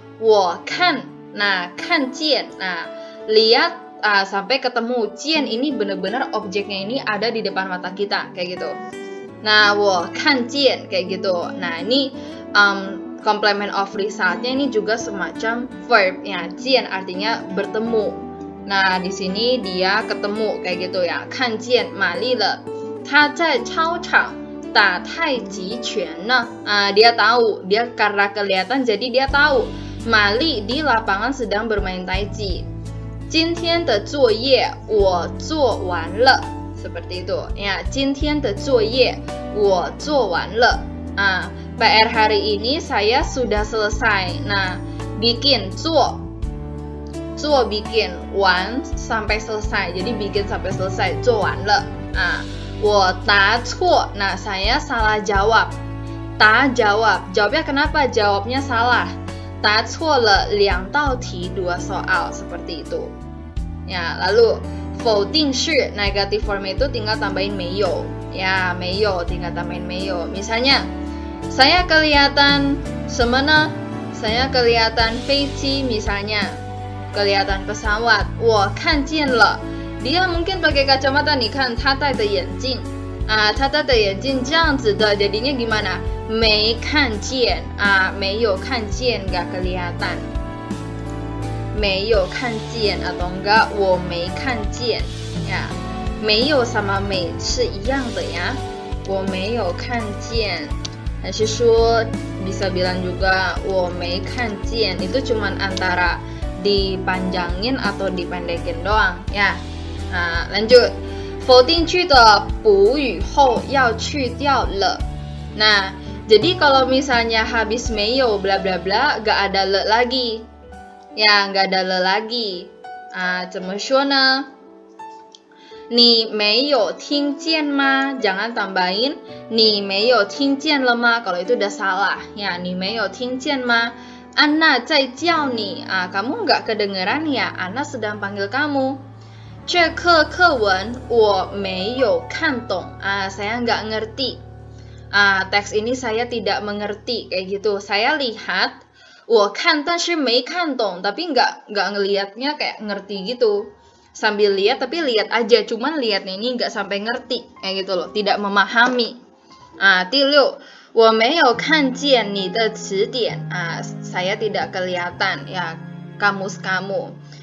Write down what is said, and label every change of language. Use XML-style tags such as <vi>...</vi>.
<id>我看, nah 看见, nah lihat sampai ketemu. Jian ini benar-benar objeknya ini ada di depan mata kita kayak gitu. Nah,</id> <zh>我看见</zh> <id>kayak gitu. Nah, ini complement of resultnya ini juga semacam verb ya. Jian artinya bertemu. Nah, di sini dia ketemu kayak gitu ya.</id> <zh>看见玛丽了，她在操场打太极拳呢.</zh> <id>Dia tahu, dia karena kelihatan jadi dia tahu. Mali di lapangan sedang bermain taiji.</id> <zh>今天的作业我做完了</zh> <id>seperti itu ya.</id> <zh>今天的作业我做完了</zh> <id>PR hari ini saya sudah selesai. Nah, bikin 做 bikin, 完 sampai selesai. Jadi bikin sampai selesai,</id> <zh>做完了 我答错,</zh> <id>nah saya salah jawab. 答 jawab, jawabnya kenapa? Jawabnya salah.</id> <zh>答错了2道题2</zh> <id>soal seperti itu. Ya, lalu 否定式 negative form itu tinggal tambahin 没有 ya, 没有 tinggal tambahin 没有. Misalnya saya kelihatan 什么呢? Saya kelihatan 飞机 misalnya, kelihatan pesawat.</id> <zh>我看见了</zh> <id>dia mungkin pakai kacamata,</id> <zh>你看他戴的眼镜他戴的眼镜这样子的,</zh> <id>jadinya gimana?</id> <zh>没看见没有看见</zh> <id>nggak kelihatan.</id> <zh>没有看见 atau enggak 我没看见 ya. 没有 sama 没是一样的ya. 我没有看见 还是说 bisa bilang juga 我没看见</zh> <id>itu cuman antara dipanjangin atau dipendekin doang ya.</id> <zh>Lanjut. 否定句的补语后要去掉了.</zh> <id>Nah, jadi kalau misalnya habis 没有 bla bla bla gak ada le lagi. Ya, gak ada le lagi. 怎么说呢?</id> <zh>你没有听见吗?</zh> <id>Jangan tambahin</id> <zh>你没有听见了吗?</zh> <id>Kalau itu udah salah.</id> <zh>Ya, 你没有听见吗? Anna 在叫你.</zh> <id>Kamu gak kedengeran ya? Anna sedang panggil kamu.</id> <zh>这课课文我没有看懂</zh> <id>saya nggak ngerti. Teks ini saya tidak mengerti kayak gitu. Saya lihat</id> <zh>我看但是没看懂</zh> <id>tapi nggak ngelihatnya kayak ngerti gitu. Sambil lihat tapi lihat aja, cuman lihatnya ini nggak sampai ngerti kayak gitu loh, tidak memahami. 第六</id> <zh>我没有看见你的词典</zh> <id>saya tidak kelihatan ya kamus kamu.</id>